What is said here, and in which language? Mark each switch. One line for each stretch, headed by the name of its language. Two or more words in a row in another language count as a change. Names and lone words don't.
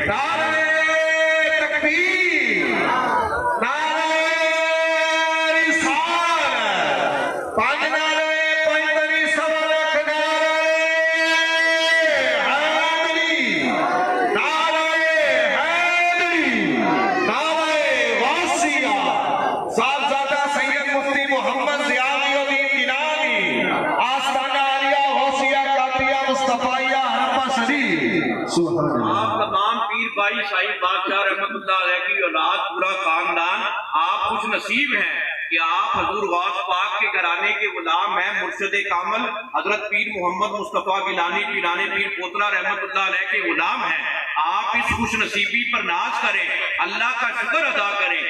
Urdu: نعرۂ تکبیر، نعرۂ رسالت، پانچ نعرے پنجتنی سوا لکھ صاحبزادہ سید مفتی محمد ضیاءالدین دینانی، آستانہ عالیہ غوثیہ کاتیہ مصطفائیہ ہڑپہ شریف. آپ تمام پیر بھائی صاحب بادشاہ
Arabic: رحمة الله عليه
Urdu: کی اولاد، پورا خاندان، آپ خوش نصیب ہیں کہ آپ حضور غوث پاک کے گھرانے کے غلام ہیں. مرشد کامل حضرت پیر محمد مصطفیٰ گیلانی پیرانِ پیر پوتلا
Arabic: رحمة الله عليه
Urdu: کے غلام ہیں. آپ اس خوش نصیبی پر ناز کریں، اللہ کا شکر ادا کریں.